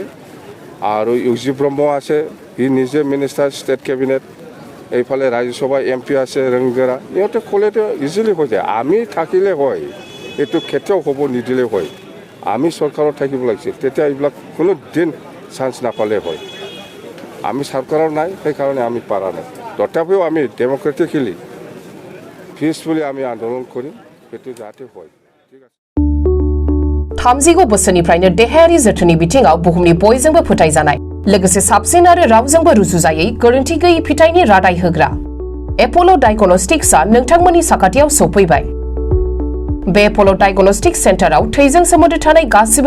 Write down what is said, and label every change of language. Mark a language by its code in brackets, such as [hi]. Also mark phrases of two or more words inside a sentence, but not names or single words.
[as] আৰু ইউজি ব্ৰহ্ম আছে হি নিজে [en] minister state cabinet [as] এইফালে ৰাজ্যসভা MP আছে ৰংগেৰা ইহঁতে ক'লেতো ইজিলি হৈ যায় আমি থাকিলে হয় এইটো কেতিয়াও হ'ব নিদিলে হয় আমি চৰকাৰত থাকিব লাগিছিল তেতিয়া এইবিলাক কোনো দিন চান্স নাপালে হয় আমি চৰকাৰৰ নাই সেইকাৰণে আমি পাৰা নাই তথাপিও আমি [en] democratically peacefully [as] আমি আন্দোলন কৰিম সেইটো যাতে হয় ঠিক আছে [brx] 30 बोसोरनिफ्रायनो देहायारि जोथोननि बिथिङाव बुहुमनि बयजोंबो फोथायजानाय लोगोसे साबसिन आरो रावजोंबो रुजुजायै गोरोन्थि गैयै फिथाइनि रादाय होग्रा एपोलो डायग्नोस्टिक्सआ नोंथांमोननि साखाथियाव सौफैबाय बे एपोलो डायग्नोस्टिक्स सेन्टाराव थैजों सोमोन्दो थानाय गासिबो